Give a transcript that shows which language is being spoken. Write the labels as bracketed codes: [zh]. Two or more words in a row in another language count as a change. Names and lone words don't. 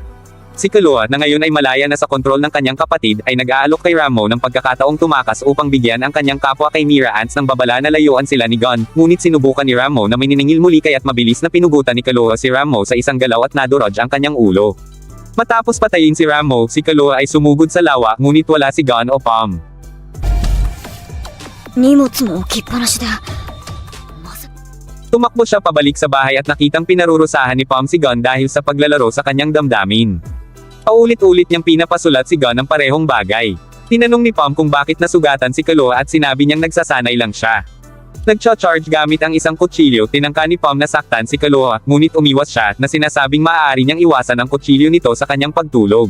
[tl] Si Kaloha, na ngayon ay malaya na sa kontrol ng kanyang kapatid, ay nag-aalok kay Rammo ng pagkakataong tumakas upang bigyan ang kanyang kapwa kay Mira Ants ng babala na layuan sila ni Gon, ngunit sinubukan ni Rammo na mininingil muli kaya't mabilis na pinugutan ni Kaloha si Rammo sa isang galaw at nadurog ang kanyang ulo. Matapos patayin si Rammo, si Kaloha ay sumugod sa lawa, ngunit wala si Gon o Pom. [ja] 荷物も置きっぱなしで。まさ [tl] Tumakbo siya pabalik sa bahay at nakitang pinarurusahan ni Pom si Gon dahil sa paglalaro sa kanyang damdamin. Paulit-ulit niyang pinapasulat si Gon ng parehong bagay. Tinanong ni Pom kung bakit nasugatan si Kaloha at sinabi niyang nagsasanay lang siya. Nagcha-charge gamit ang isang kutsilyo, tinangka ni Pom na saktan si Kaloha, ngunit umiwas siya, na sinasabing maaari niyang iwasan ang kutsilyo nito sa kanyang pagtulog.